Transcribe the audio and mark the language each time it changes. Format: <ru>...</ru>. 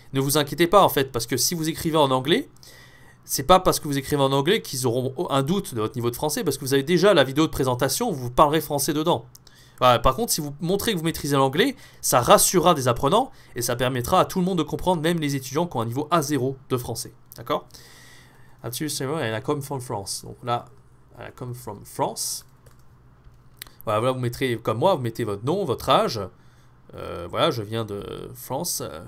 <fr>Ne vous inquiétez pas en fait, parce que si vous écrivez en anglais, c'est pas parce que vous écrivez en anglais qu'ils auront un doute de votre niveau de français, parce que vous avez déjà la vidéo de présentation où vous parlerez français dedans. Voilà, par contre, si vous montrez que vous maîtrisez l'anglais, ça rassurera des apprenants et ça permettra à tout le monde de comprendre, même les étudiants qui ont un niveau A0 de français. D'accord? Absolument,</fr> <en>and I come from France.</en> <fr>Donc là,</fr> <en>I come from France.</en> <fr>Voilà, vous mettrez, comme moi, vous mettez votre nom, votre âge. Voilà, je viens de France.</fr>